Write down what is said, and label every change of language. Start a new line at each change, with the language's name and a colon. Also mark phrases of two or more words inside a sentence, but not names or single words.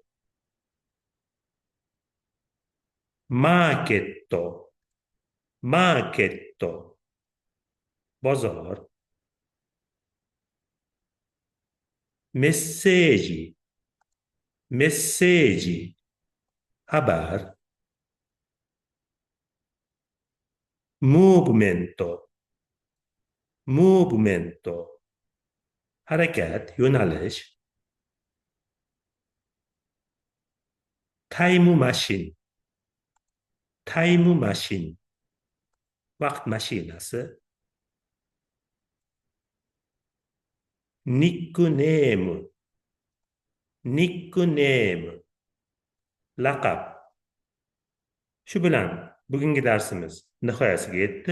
English: Market, market, bozor. Message, message,
Uzbek: xabar.
Portuguese: Movimento, movimento,
Uzbek: harakat, yo'nalish.
English: Time machine, time machine,
Uzbek: vaqt mashinasi.
English: Nickname, nickname, laqab.
Uzbek: Shu bilan bugungi darsimiz nihoyasiga yetdi.